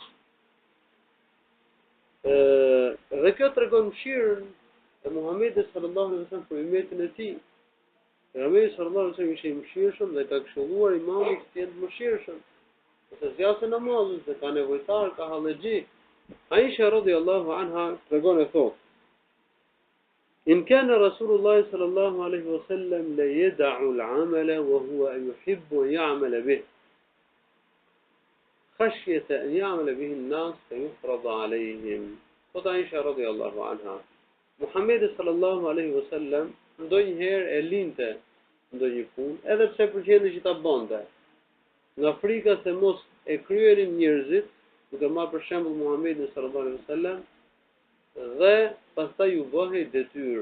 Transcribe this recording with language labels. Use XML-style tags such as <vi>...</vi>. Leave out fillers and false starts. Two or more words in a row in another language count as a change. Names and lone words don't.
<sq>Dhe kjo tregon mëshirën e Muhamedit</sq> <ar>صلى الله عليه وسلم</ar> <sq>për ummetin e tij. Pejgamberi</sq> <ar>صلى الله عليه وسلم</ar> <sq>ishte i mëshirshëm dhe ka këshilluar imamit të jetë mëshirshëm. Se zgjasë namazin se ka nevojtar, ka hallaxhi. Aisha</sq> <ar>رضي الله عنها</ar> <sq>tregon e thotë:</sq> <ar>إن كان رسول الله صلى الله عليه وسلم لا يدع العمل وهو يحب أن يعمل به خشية أن يعمل به الناس فيفرض عليهم.</ar> <sq>Thot Aisha</sq> <ar>رضي الله عنها,</ar> <sq>Muhammedi</sq> <ar>صلى الله عليه وسلم</ar> <sq>ndonjëherë e linte ndonjë punë, edhe pse pëlqente që ta bënte, nga frika se mos e kryenin njerëzit, duke marrë për shembull Muhammedin</sq> <ar>صلى الله عليه وسلم,</ar> <sq>dhe pastaj u bëhej detyrë.</sq>